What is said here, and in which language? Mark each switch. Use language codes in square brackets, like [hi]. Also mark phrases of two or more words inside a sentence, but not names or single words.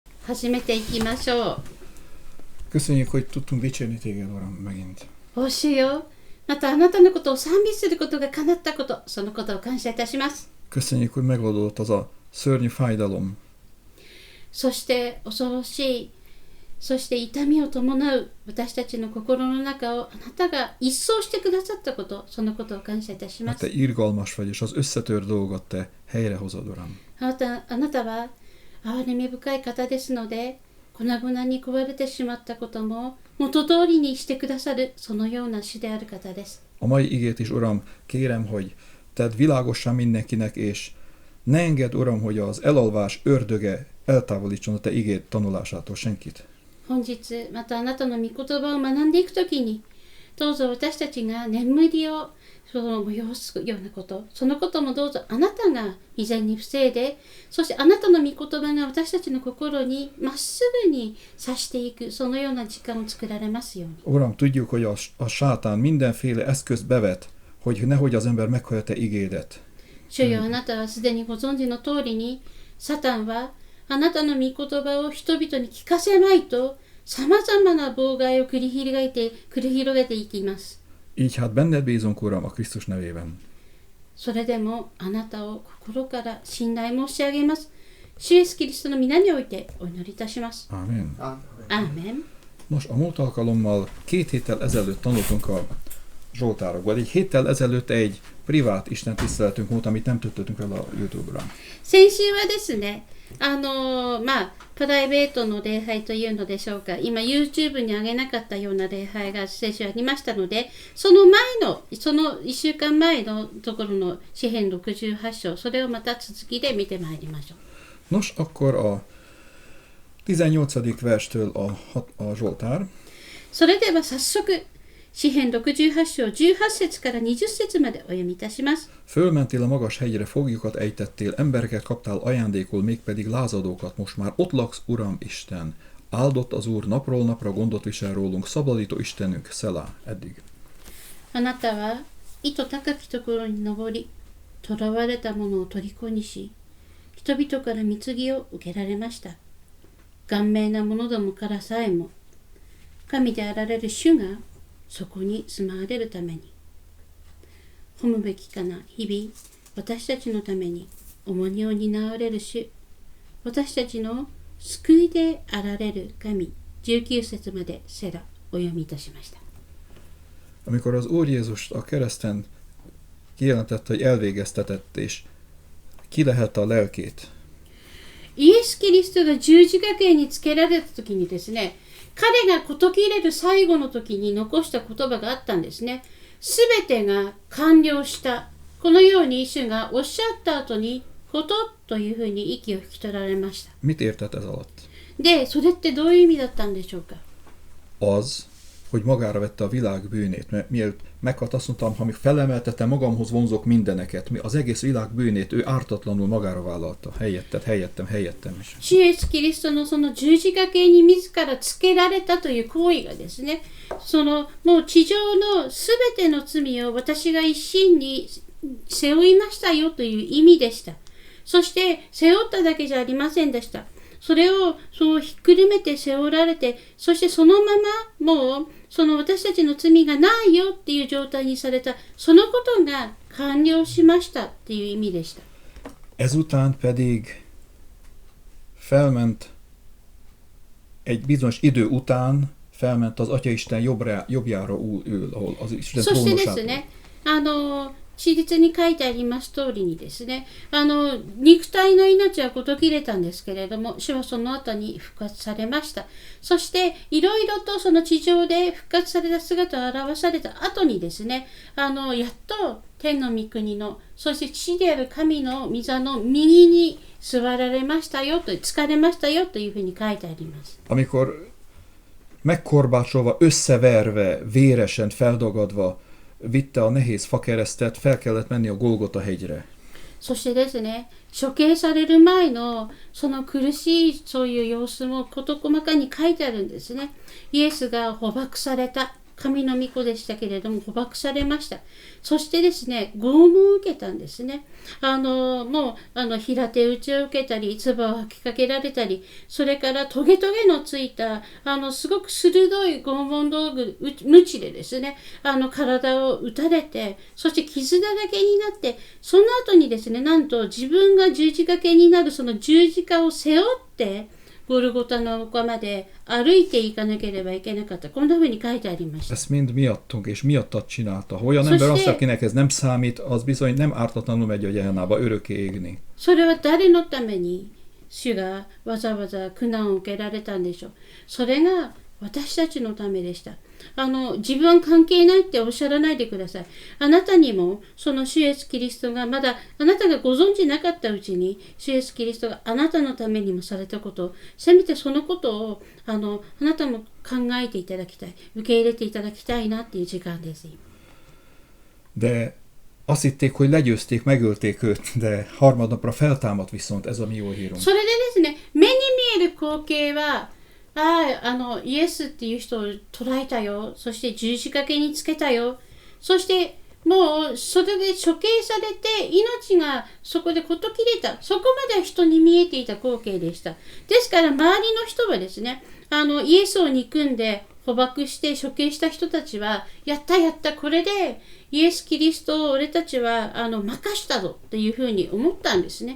[ja] 始めていきましょう。 [hu] Köszönjük, hogy tudtunk dicsérni téged, Uram, megint. [ja] お主よ、またあなたのことを賛美することが叶ったこと、そのことを感謝いたします。 [hu] Köszönjük, hogy megoldott az a szörnyű fájdalom. [ja] そして恐ろしい、そして痛みを伴う私たちの心の中をあなたが一掃してくださったこと、そのことを感謝いたしま [hu] Mert [ja] す。 [hu] te irgalmas vagy, és az összetört dolgot te helyrehozod, Uram. [ja] あなたは憐れみ深い方ですので、粉々に壊れてしまったことも元通りにしてくださる、そのような主である方です。 [hu] A mai igét is, Uram, kérem, hogy tedd világossá mindenkinek, és ne engedd, Uram, hogy az elalvás ördöge eltávolítson a te igét tanulásától senkit. [ja] 本日またあなたの御言葉を学んでいくときに、どうぞ私たちが眠りを催すようなこと、そのこともどうぞあなたが未然に防いで、そしてあなたの御言葉が私たちの心にまっすぐに刺していく、そのような時間を作られますように。 [hu] Uram, tudjuk, hogy a sátán mindenféle eszközt bevet, hogy nehogy az ember meghallja te igédet. [ja] 主よ、あなたはすでにご存知の通りに、サタンはあなたの御言葉を人々に聞かせまいと、さまざまな妨害を繰り広げていきます。 [hu] Így hát benned bízunk, Uram, a Krisztus nevében. [ja] それでもあなたを心から信頼申し上げます。主イエスキリストの皆においてお祈りいたします。 [hu] Ámen. [ja] アーメン。 [hu] Nos, a múlt alkalommal 2 héttel ezelőtt tanultunk a Zsoltárokból. Egy héttel ezelőtt egy privát istentiszteletünk volt, amit nem töltöttünk el a YouTube-ra. [ja] 先週はですね、プライベートの礼拝というのでしょうか、今 YouTube に上げなかったような礼拝が先週ありましたので、その1週間前のところの詩編68章、それをまた続きで見てまいりましょう。 [hu] Nos, akkor a 18. verstől a Zsoltár. [ja] それでは早速、詩編68章18節から20節までお読みいたします。 [hu] Fölmentél a magas hegyre, foglyokat ejtettél, embereket kaptál ajándékul, mégpedig lázadókat. Most már ott laksz, Uram Isten. Áldott az Úr, napról napra gondot visel rólunk, szabadító Istenünk, Szelá, eddig. [ja] あなたは意図高きところに登り、囚われた者を虜にし、人々から貢ぎを受けられました。顔面な者どもからさえも、神であられる主がそこに住まわれるために、褒むべきかな日々、私たちのために重荷を担われる主、私たちの救いであられる神、19節までセラお読みいたしました。 [hu] Amikor az Úr Jézus a kereszten kijelentette, hogy elvégeztetett és kilehelte a lelkét, [ja] イエス・キリストが十字架刑につけられた時にですね、彼が事切れる最後の時に残した言葉があったんですね。すべてが完了した。このように主がおっしゃった後に、ことというふうに息を引き取られました。 [hu] mit értett ez alatt? [ja] で、それってどういう意味だったんでしょうか。 [hu] Az, hogy magára vette a világ bűnét. Mert mielőtt meghalt, azt mondtam, ha még felemeltettem, magamhoz vonzok mindeneket. Az egész világ bűnét ő ártatlanul magára vállalta. Helyettem is. [ja] 主イエス・キリストのその十字架刑に自らつけられたという行為がですね、もう地上のすべての罪を私が一身に背負いましたよという意味でした。そして背負っただけじゃありませんでした。それをひっくるめて背負られて、そしてそのままもう私たちの罪がないよっていう状態にされた、そのことが完了しましたっていう意味でした。 [hu] Ezután pedig felment egy bizonyos idő után, felment az Atyaisten jobbjára ül, ahol az Isten [ja] そしてで [hu] trónusát. [ja] すね、史実に書いてあります通りにですね、肉体の命は事切れたんですけれども、主はその後に復活されました。そしていろいろとその地上で復活された姿を表された後にですね、やっと天の御国の、そして父である神の御座の右に座られましたよと、疲れましたよというふうに書いてあります。 [hu] Amikor megkorbácsolva, összeverve, véresen, feldagadva vitte a nehéz fakeresztet, fel kellett menni a Golgota hegyre. [ja] そしてですね、処刑される前のその苦しいそういう様子も事細かに書いてあるんですね。イエスが捕獲された、 神の御子でしたけれども捕獲されました。そしてですね、拷問を受けたんですね。もう平手打ちを受けたり、唾を吐きかけられたり、それからトゲトゲのついたすごく鋭い拷問道具、鞭でですね、体を打たれて、そして傷だらけになって、その後にですね、なんと自分が十字架けになるその十字架を背負ってゴルゴタの丘まで歩いていかなければいけなかった。こんな風に書いてありました。 [hu] Ezt mind miattunk és miattad csinálta. Ha olyan ember az, akinek ez nem számít, az bizony nem ártatlanul megy a Gehennába örökké égni. [ja] それは誰のために主がわざわざ苦難を受けられたんでしょう。それが私たちのためでした。自分は関係ないっておっしゃらないでください。あなたにもその主イエスキリストがまだあなたがご存じなかったうちに主イエスキリストがあなたのためにもされたことを、せめてそのことをあなたも考えていただきたい、受け入れていただきたいなっていう時間です。 [hu] De azt hitték, hogy legyőzték, megölték őt, de harmadnapra feltámadt viszont, ez a mi jó hírunk. [ja] それでですね、目に見える光景はイエスっていう人を捕らえたよ。そして十字架けにつけたよ。そしてもうそれで処刑されて命がそこでこと切れた。そこまで人に見えていた光景でした。ですから周りの人はですね、イエスを憎んで捕獲して処刑した人たちは、やったやった、これでイエス・キリストを俺たちは任したぞっていうふうに思ったんですね。